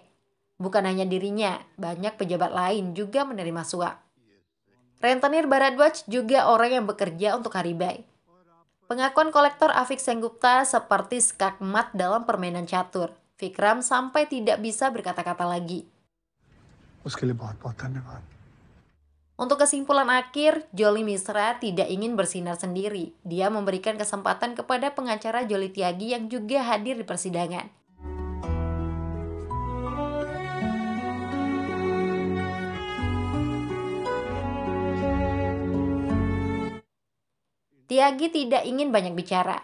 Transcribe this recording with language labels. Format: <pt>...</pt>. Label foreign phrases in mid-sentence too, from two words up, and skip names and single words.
<id>Bukan hanya dirinya, banyak pejabat lain juga menerima suap. Rentenir Bharadwaj juga orang yang bekerja untuk Haribai. Pengakuan kolektor Avik Sengupta seperti skakmat dalam permainan catur. Vikram sampai tidak bisa berkata-kata lagi.</id> <hi>उसके लिए बहुत-बहुत धन्यवाद।</hi> <id>Untuk kesimpulan akhir, Joly Misra tidak ingin bersinar sendiri. Dia memberikan kesempatan kepada pengacara Joly Tyagi yang juga hadir di persidangan. Tyagi tidak ingin banyak bicara.</id>